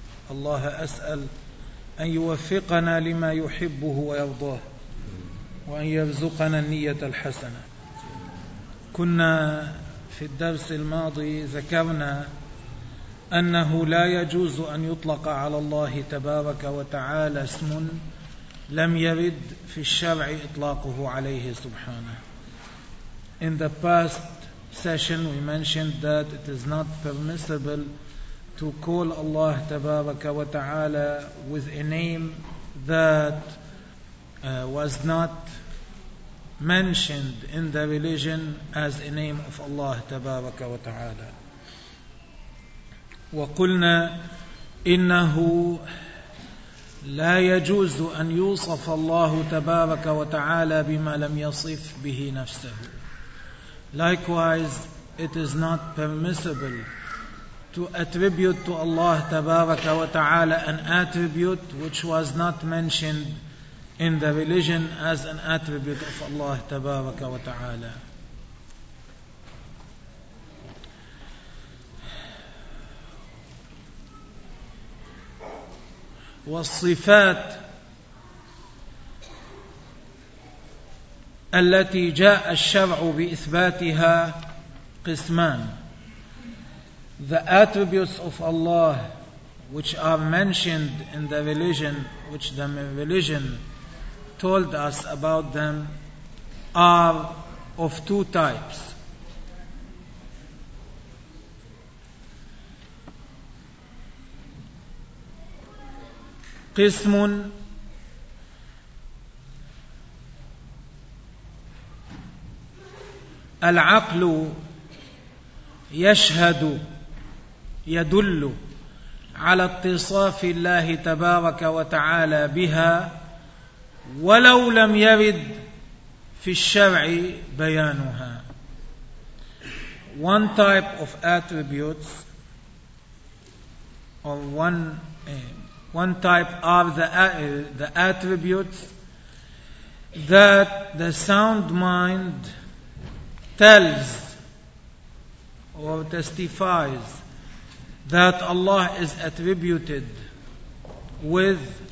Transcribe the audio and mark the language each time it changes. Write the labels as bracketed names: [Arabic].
[Arabic] الله أسأل أن يوفقنا لما يحبه ويرضاه، وأن يرزقنا النية الحسنة. كنا في الدرس الماضي ذكرنا أنه لا يجوز أن يطلق على الله تبارك وتعالى اسم لم يرد في الشرع إطلاقه عليه سبحانه. [English] In the past session we mentioned that it is not permissible to call Allah [Arabic] تبارك وتعالى [English] with a name that was not mentioned in the religion as a name of Allah تبارك وتعالى. [Arabic] وقلنا إنه لا يجوز أن يوصف الله تبارك وتعالى بما لم يصف به نفسه. [English] Likewise, it is not permissible to attribute to Allah [Arabic] تبارك وتعالى [English] an attribute which was not mentioned in the religion as an attribute of Allah تبارك وتعالى. [Arabic] والصفات التي جاء الشرع بإثباتها قسمان. [English] The attributes of Allah which are mentioned in the religion, which the religion told us about them, are of two types. [Arabic] قسم العقل يشهد يدل على اتصاف الله تبارك وتعالى بها ولو لم يرد في الشرع بيانها. [English] One type of attributes or one type are the attributes that the sound mind tells or testifies that Allah is attributed with,